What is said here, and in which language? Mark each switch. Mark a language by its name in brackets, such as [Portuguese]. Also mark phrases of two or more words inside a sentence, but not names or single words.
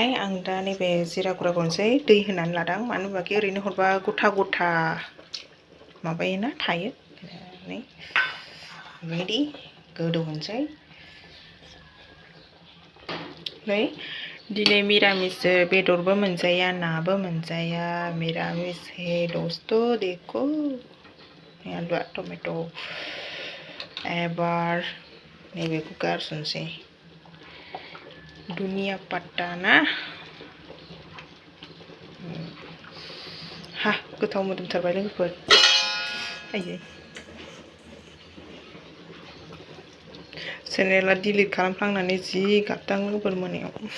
[Bodo] आं दा नैबे जिरा गुराखौ होनोसै, दै होनानै लादां मानो होनबाखि ओरैनो हरबा गथा गथा माबायोना थायो। रेडि गोदौ होनोसै। नै दिनै मिरामिस बेदरबो मोनजाया नाबो मोनजाया, मिरामिस [Hindi] है दोस्तों देखो [Bodo] आलुआ टमेट'। एबार नैबेखौ गारसनसै, दुनिया पत्ता ना। हा गोथाव मोदोमथारबाय लोगोफोर। आयै चेनेला डिलिट खालामफ्लांनानै जि गाबदां लोगोफोर मोनायाव।